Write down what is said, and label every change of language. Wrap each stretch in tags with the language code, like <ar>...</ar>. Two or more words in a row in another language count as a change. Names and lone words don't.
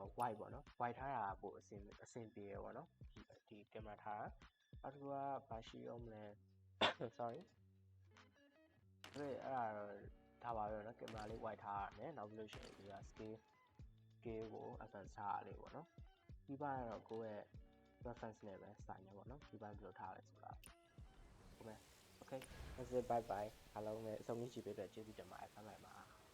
<my>white ပေါ့နော် white ထားတာပိုအဆင်ပြေရပေါ့နော်ဒီ camera ထားတာနောက်တစ်ခုကဘာရှိအောင်မလဲ sorry အဲ့ဒါတော့ဒါပါပဲเนาะ camera လေး white ထားရတယ်နောက်ပြီးလို့ရှိရင်ဒီက scale ကို advance ထားရလေးပေါ့နော်ဒီဘက်ကတော့ကိုယ့်ရဲ့ reference နဲ့ပဲဆိုင်နေပေါ့နော်ဒီဘက်ဘယ်လိုထားလဲဆိုတာဟုတ်ကဲ့</my> <en>okay that's it bye bye</en> <my>အားလုံးလည်းအဆုံးကြီးကြည့်ပေးတဲ့ကျေးဇူးတင်ပါတယ်ဆက်လိုက်ပါ</my>